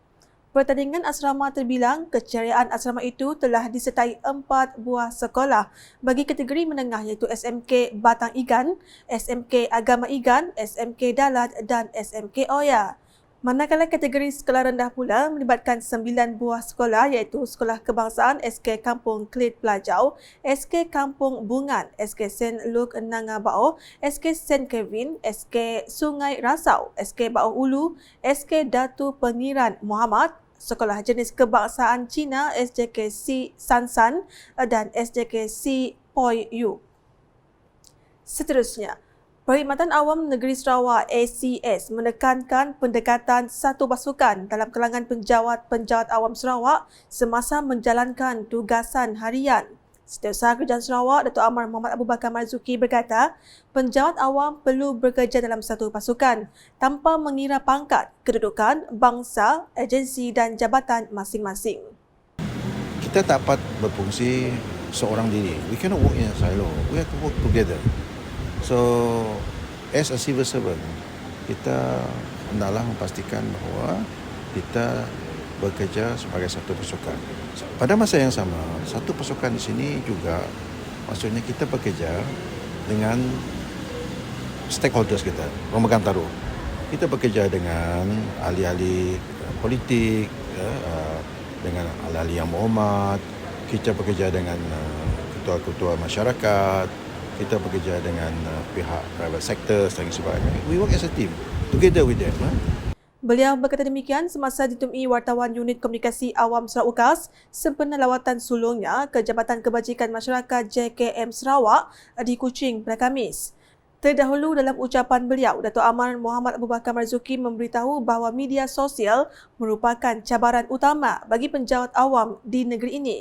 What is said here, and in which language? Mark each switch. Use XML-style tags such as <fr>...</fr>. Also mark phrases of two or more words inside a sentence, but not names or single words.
<ms>Pertandingan asrama terbilang keceriaan asrama itu telah disertai 4 buah sekolah bagi kategori menengah iaitu SMK Batang Igan, SMK Agama Igan, SMK Dalat dan SMK Oya. Manakala kategori sekolah rendah pula melibatkan 9 buah sekolah iaitu Sekolah Kebangsaan SK Kampung Klit Pelajau, SK Kampung Bungan, SK St. Luke Nangabao, SK St. Kevin, SK Sungai Rasau, SK Bau Ulu, SK Datu Pengiran Muhammad, Sekolah Jenis Kebangsaan Cina SJKC Sansan dan SJKC Poi Yu. Seterusnya, Perkhidmatan Awam Negeri Sarawak ACS menekankan pendekatan satu pasukan dalam kalangan penjawat awam Sarawak semasa menjalankan tugasan harian. Setiausaha Kerajaan Sarawak, Datuk Amar Muhammad Abu Bakar Marzuki berkata, penjawat awam perlu bekerja dalam satu pasukan tanpa mengira pangkat, kedudukan, bangsa, agensi dan jabatan masing-masing. Kita tak dapat berfungsi seorang diri.</ms> <en>We cannot work in a silo. We have to work together. So, as a civil servant,</en> <ms>kita hendaklah memastikan bahawa kita bekerja sebagai satu pasukan. Pada masa yang sama, satu pasukan di sini juga maksudnya kita bekerja dengan stakeholders kita, pemegang taruh. Kita bekerja dengan ahli-ahli politik, dengan ahli-ahli yang berhormat, kita bekerja dengan ketua-ketua masyarakat, kita bekerja dengan pihak</ms> <en>private sector</en> <ms>dan sebagainya.</ms> <en>We work as a team together with them.</en> <ms>Beliau berkata demikian semasa ditemui wartawan Unit Komunikasi Awam Sarawak UKAS sempena lawatan sulungnya ke Jabatan Kebajikan Masyarakat JKM Sarawak di Kuching pada Khamis. Terdahulu dalam ucapan beliau, Datuk Amar Muhammad Abu Bakar Marzuki memberitahu bahawa media sosial merupakan cabaran utama bagi penjawat awam di negeri ini.</ms>